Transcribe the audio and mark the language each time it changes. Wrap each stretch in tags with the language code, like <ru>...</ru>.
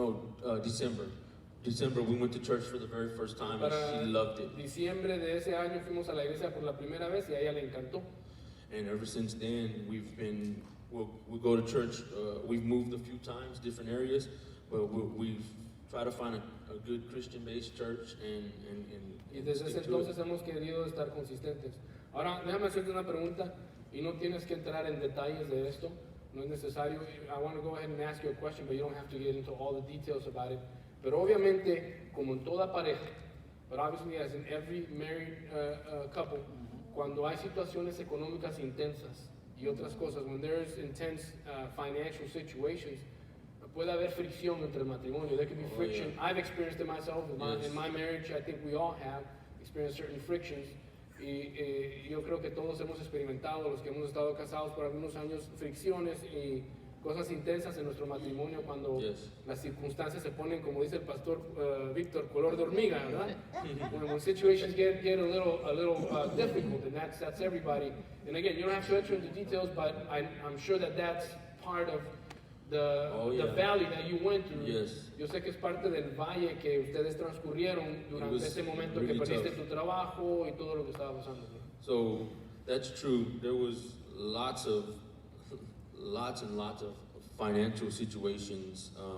<en>No, December. December, we went to church for the very first time, and she loved it.</en> <es>Diciembre de ese año fuimos a la iglesia por la primera vez y a ella le encantó.</es> <en>And ever since then, we'll go to church. We've moved a few times, different areas, but we've tried to find a good Christian-based church</en> <es>Y desde ese entonces hemos querido estar consistentes. Ahora, déjame hacerte una pregunta y no tienes que entrar en detalles de esto. No es necesario.</es> <en>I want to go ahead and ask you a question, but you don't have to get into all the details about it.</en> <es>Pero obviamente, como en toda pareja,</es> <en>but obviously as in every married couple,</en> <es>cuando hay situaciones económicas intensas y otras cosas,</es> <en>when there's intense financial situations,</en> <es>puede haber fricción entre el matrimonio.</es> <en>There can be friction. Yeah. I've experienced it myself. In my marriage, I think we all have experienced certain frictions.</en> <es>Y yo creo que todos hemos experimentado, los que hemos estado casados por algunos años, fricciones y cosas intensas en nuestro matrimonio cuando las circunstancias se ponen, como dice el pastor Víctor, color de hormiga, ¿verdad?</es> <en>when situations get a little difficult, and that's everybody. And again, you don't have to enter into details, but I'm sure that's part of the valley that you went through. Yes.</en> <es>Yo sé que es parte del valle que ustedes transcurrieron durante ese momento</es> <en>really</en> <es>que perdiste</es> <en>tough.</en> <es>tu trabajo y todo lo que estaba pasando.</es> <en>So that's true. There was lots and lots of financial situations.</en>